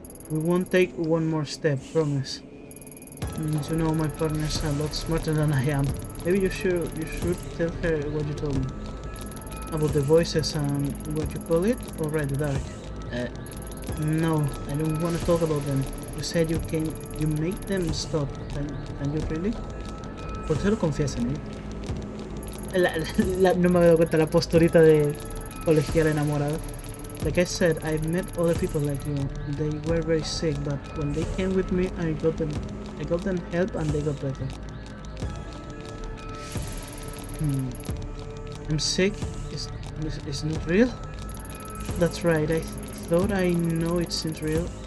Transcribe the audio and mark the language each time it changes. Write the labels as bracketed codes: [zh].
[en] We won't take one more step, promise. You know my partner's a lot smarter than I am. Maybe you should tell her what you told me. About the voices and what you call it? Or right, the dark. No, I don't want to talk about them. You said you make them stop. Can you really? [es] ¿Por qué se lo confiesan, no me había dado cuenta la posturita de colegial enamorado. [en] Like I said, I've met other people like you. They were very sick, but when they came with me, I got them help and they got better. I'm sick? It's not real? That's right, I thought I know it seems real.